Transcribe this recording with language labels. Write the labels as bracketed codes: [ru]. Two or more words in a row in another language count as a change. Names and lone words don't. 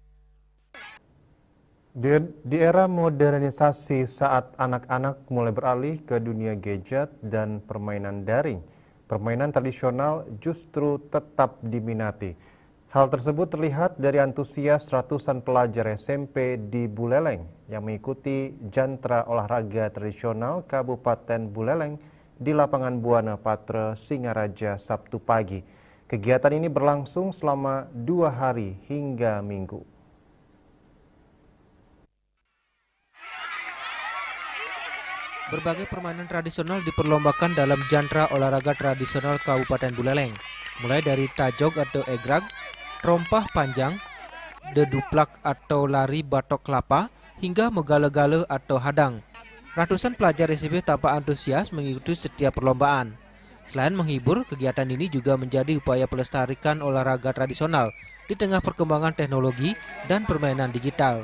[id] Di era modernisasi saat anak-anak mulai beralih ke dunia gadget dan permainan daring, permainan tradisional justru tetap diminati. Hal tersebut terlihat dari antusias ratusan pelajar SMP di Buleleng yang mengikuti jantra olahraga tradisional Kabupaten Buleleng di lapangan Buana Patra, Singaraja, Sabtu pagi. Kegiatan ini berlangsung selama 2 hari hingga Minggu. Berbagai permainan tradisional diperlombakan dalam jantra olahraga tradisional Kabupaten Buleleng, mulai dari tajog atau egrag, rompah panjang, deduplak atau lari batok kelapa, hingga megale-gale atau hadang. Ratusan pelajar SMP tampak antusias mengikuti setiap perlombaan. Selain menghibur, kegiatan ini juga menjadi upaya pelestarikan olahraga tradisional di tengah perkembangan teknologi dan permainan digital.